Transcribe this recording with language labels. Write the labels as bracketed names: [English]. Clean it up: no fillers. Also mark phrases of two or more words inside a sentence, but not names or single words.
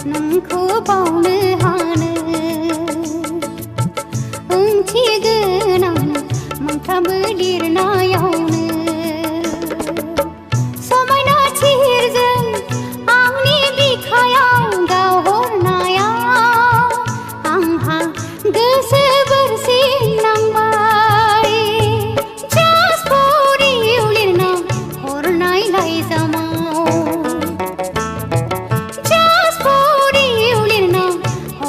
[Bodo] नोंखौ बावनो हानो ओंथि गोनां मोनफ्रोमबो लिरनायावनो समायना थिरजों आंनि बिखायाव गावहरनायाव आंहा गोसो बोरसिन नांबाय [English] Just for you [Bodo] लिरना हरनाय लाइजामाव [English] Just for you [Bodo] लिरना